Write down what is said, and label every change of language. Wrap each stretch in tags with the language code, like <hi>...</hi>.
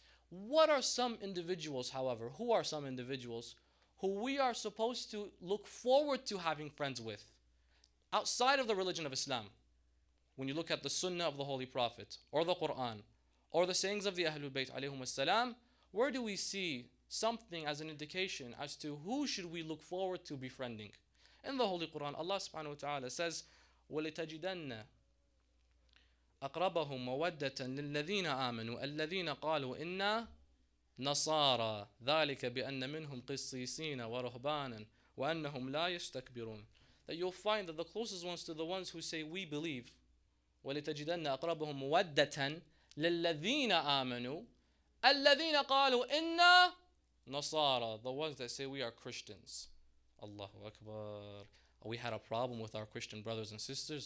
<en>What are some individuals, however, who are some individuals who we are supposed to look forward to having friends with outside of the religion of Islam? when you look at the Sunnah of the Holy Prophet, or the Quran, or the sayings of the Ahlulbayt alayhum salam, where do we see something as an indication as to who should we look forward to befriending? In the Holy Quran, Allah subhanahu wa ta'ala says,</en> <ar>وَلِتَجِدَنَّ أَقْرَبَهُمْ مَوَدَّةً لِلَّذِينَ آمَنُوا الَّذِينَ قَالُوا إِنَّا نَصَارَى ذَلِكَ بِأَنَّ مِنْهُمْ قِسِّيسِينَ وَرُهْبَانًا وَأَنَّهُمْ لَا يَسْتَكْبِرُونَ.</ar> <en>That you'll find that the closest ones to the ones who say we believe,</en> <ar>وَلِتَجِدَنَّ أَقْرَبَهُمْ مَوَدَّةً لِلَّذِينَ آمَنُوا الَّذِينَ قَالُوا إِنَّا نَصَارَى,</ar> <en>the ones that say we are Christians. Allahu Akbar. We had a problem with our Christian brothers and sisters.</en>